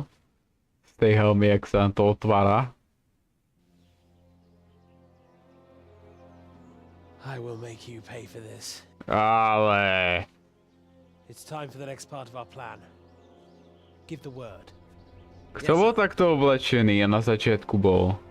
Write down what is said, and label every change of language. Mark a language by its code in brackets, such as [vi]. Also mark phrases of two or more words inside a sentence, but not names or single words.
[sk] Z tej helmy, jak sa nám to otvára. [en] I will make you pay for this. [sk] Ale... [en] It's time for the next part of our plan. Give the word. [sk] Kto bol takto oblečený a na začiatku bol?